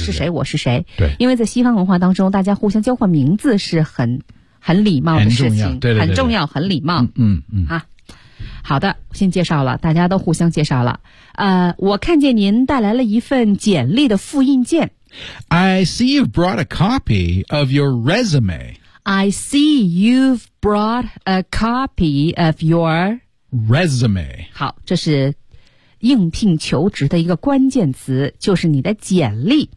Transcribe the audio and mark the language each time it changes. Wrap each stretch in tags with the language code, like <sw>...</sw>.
<zh>你是谁，我是谁。对，因为在西方文化当中，大家互相交换名字是很礼貌的事情，很重要，对对对对，很重要，很礼貌。啊。好的，先介绍了，大家都互相介绍了。我看见您带来了一份简历的复印件。</zh> <en>I see you've brought a copy of your resume. I see you've brought a copy of your resume.</en> <zh>好，这是应聘求职的一个关键词，就是你的简历。</zh>